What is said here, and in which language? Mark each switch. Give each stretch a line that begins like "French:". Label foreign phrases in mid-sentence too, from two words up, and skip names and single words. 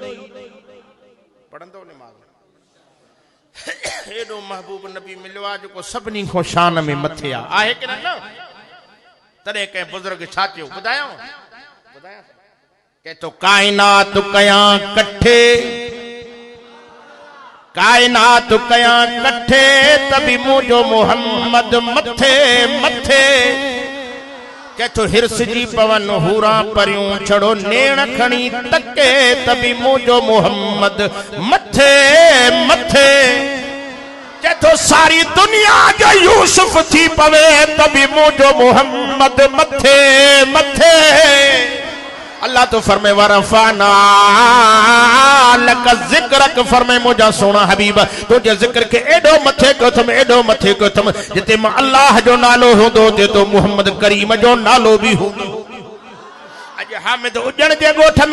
Sindhi: एडो महबूब नबी मिलियो आहे जेको सभिनी खां शान में मथे आहे कि न तॾहिं कंहिं बुज़ुर्ग छा चयो ॿुधायो के तो कायनात कयां कठे कायनात कयां कठे तभी मुझो मोहम्मद मथे मथे के तो हिरस जी पवन हूरा परियूं छड़ो नेण खणी तके तभी मुझो मोहम्मद मथे मथे के तो सारी दुनिया जो यूसुफ थी पवे तभी मुझो मोहम्मद मथे मथे अल्लाह तो फरमाए
Arabic: ورفعنا لك
Sindhi: जिक्रक फरमाए मुझा सोना हबीब तुझे जिक्र के एडो मथे को थम जिते मां अल्लाह जो नालो होंदो ते तो मोहम्मद करीम जो नालो भी होंदो अज हामिद उजण जे गोठ में